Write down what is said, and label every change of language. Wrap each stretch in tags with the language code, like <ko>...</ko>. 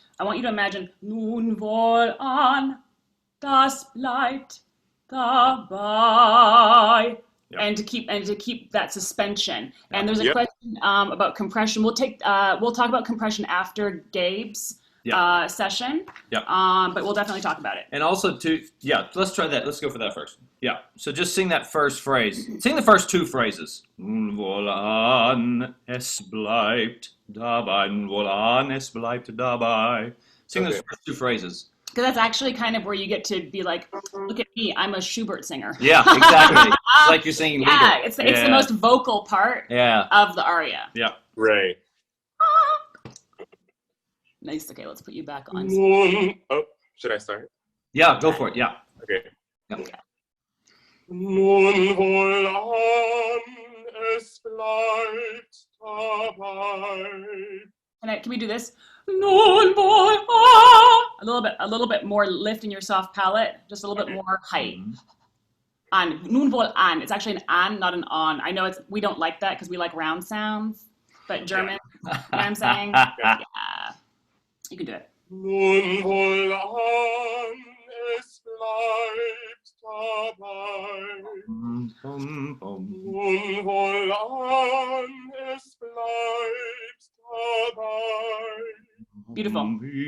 <en>I want you to imagine,</en> <de>nun wohl an, das bleibt dabei.</de> <en>Yep. And to keep that suspension. And there's a question about compression. We'll talk about compression after Gabe's session. But we'll definitely talk about it. And also let's try that. Let's go for that first. Yeah. So just sing that first phrase. Sing the first two phrases.</en> <de>Nun wohl an, es bleibt dabei. Nun wohl an, es bleibt dabei.</de> <en>Sing those first two phrases. Because that's actually kind of where you get to be like, look at me, I'm a Schubert singer. Yeah, exactly. It's like you're singing leader. Yeah, it's the most vocal part of the aria. Yeah. Right. Nice. Okay, let's put you back on. Should I start? Yeah, go for it. Yeah. Okay. Yeah.</en> <de>Nun wohl an, es bleibt dabei.</de> <en>Can we do this?</en> <de>Nun wohl an.</de> <en>A little bit more lift in your soft palate, just a little bit more height.</en> <de>An, nun wohl an.</de> <en>It's actually an, not an on. I know we don't like that because we like round sounds, but German, you know what I'm saying? Yeah. You can do it.</en> <de>Nun wohl an, es bleibt dabei. Nun wohl an, es bleibt dabei.</de> <en>Beautiful.</en>